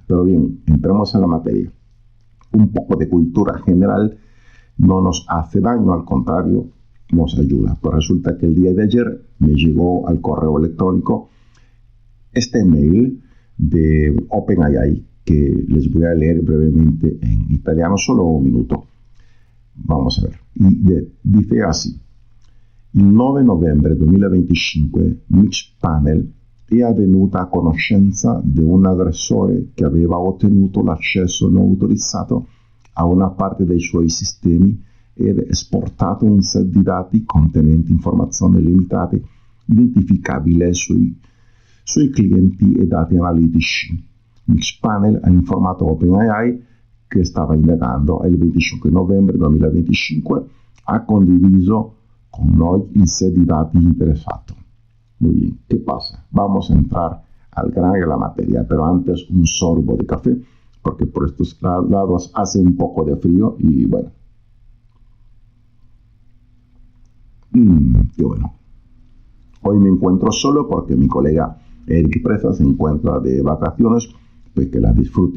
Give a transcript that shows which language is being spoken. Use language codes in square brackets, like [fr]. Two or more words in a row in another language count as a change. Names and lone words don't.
[es] Pero bien, entremos en la materia. Un poco de cultura general no nos hace daño, al contrario, nos ayuda. Pues resulta que el día de ayer me llegó al correo electrónico este mail de OpenAI, que les voy a leer brevemente en italiano, solo un minuto. Vamos a ver. Dice así: [it] il 9 novembre 2025 Mixpanel è avvenuta a conoscenza di un aggressore che aveva ottenuto l'accesso non autorizzato a una parte dei suoi sistemi ed esportato un set di dati contenenti informazioni limitate identificabili sui clienti e dati analitici. Mixpanel ha informato OpenAI che stava indagando e il 25 novembre 2025 ha condiviso con noi il set di dati interessato. [es] Muy bien, ¿qué pasa? Vamos a entrar al grano de la materia, pero antes un sorbo de café, porque por estos lados hace un poco de frío y bueno. Qué bueno. Hoy me encuentro solo porque mi colega Eric Presa se encuentra de vacaciones, pues que las disfrute.